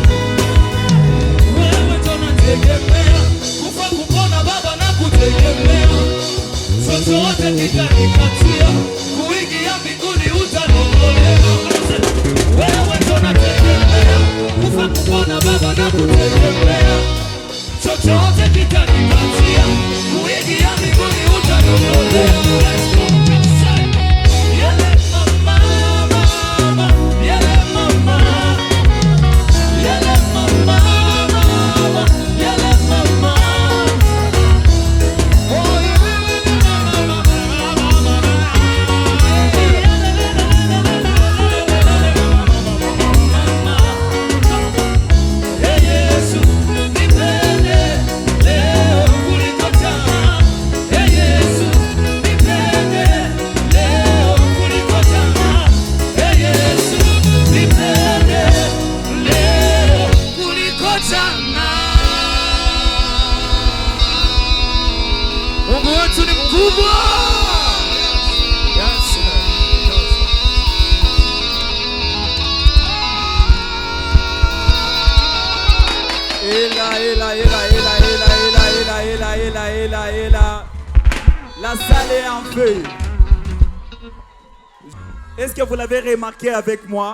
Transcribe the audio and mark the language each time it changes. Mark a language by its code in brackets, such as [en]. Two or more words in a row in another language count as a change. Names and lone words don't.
[sw] Wewe tunategemea, kufa kupona Baba na kutegemea, chochote kitanikatia, kuingia mbinguni utaniokolea. Wewe tunategemea, kufa kupona Baba na kutegemea, chochote kitanikatia, kuingia mbinguni utaniokolea. Yele mama, mama, yele mama, yele mama, mama, yele mama. Oh, yele mama, mama, Hey Yesu, nipende leo kuliko jana. Hey Yesu, nipende leo kuliko jana. Hey Yesu, nipende leo kuliko jana. Mungu wetu ni mkubwa. Yes, [fr] La salle est en feu. Est-ce que vous l'avez remarqué avec moi?